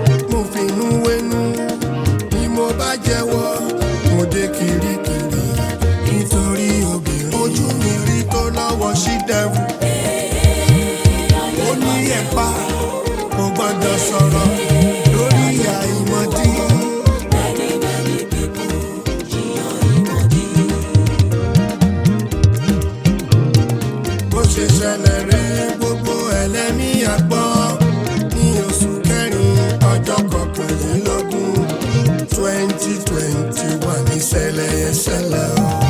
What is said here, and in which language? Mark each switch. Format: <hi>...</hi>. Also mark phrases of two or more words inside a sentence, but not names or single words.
<yo>Mo finú wénú, bí mo bá jẹ́wọ́, mo dé kirikiri nítorí obìnrin. Ojú mi rí tó lọ́wọ́ sí dẹ́rù. Ó ní ẹ̀pá, kò gbọ́dọ̀ sọ̀rọ̀ lórí àìmọ̀dí.</yo> <en>Many, many people</en> <yo>jìyà ìmọ̀dí. Bó ṣe ṣẹlẹ̀ rèé, gbogbo ẹlẹ́mìí á gbọ́. Ní oṣù kẹrin, ọjọ́ kọkànlélógún, twenty twenty-one, ìṣẹ̀lẹ̀ yẹn ṣẹlẹ̀ o.</yo>